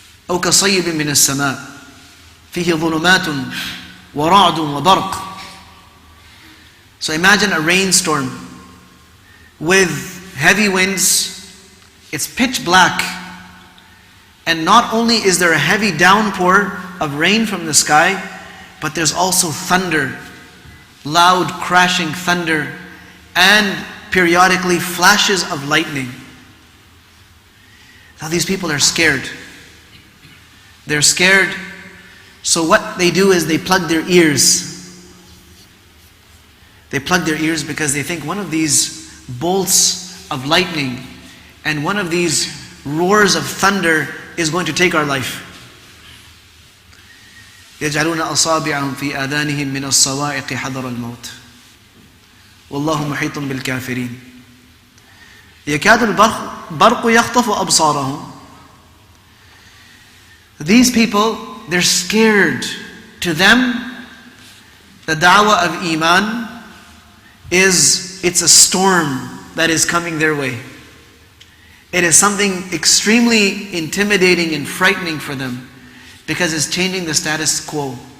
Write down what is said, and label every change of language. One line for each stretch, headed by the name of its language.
Arabic: أو كصيب من السماء فيه ظلمات ورعد وبرق.
English: So imagine a rainstorm with heavy winds. It's pitch black. And not only is there a heavy downpour of rain from the sky, but there's also thunder, loud crashing thunder, and periodically flashes of lightning. Now these people are scared. They're scared, so what they do is they plug their ears. They plug their ears because they think one of these bolts of lightning and one of these roars of thunder is going to take our life.
Arabic: يجعلون أصابعهم في آذانهم من الصواعق حذر الموت والله محيط بالكافرين يكاد البرق يخطف أبصارهم.
English: These people, they're scared. To them, the da'wah of Iman it's a storm that is coming their way. It is something extremely intimidating and frightening for them because it's changing the status quo.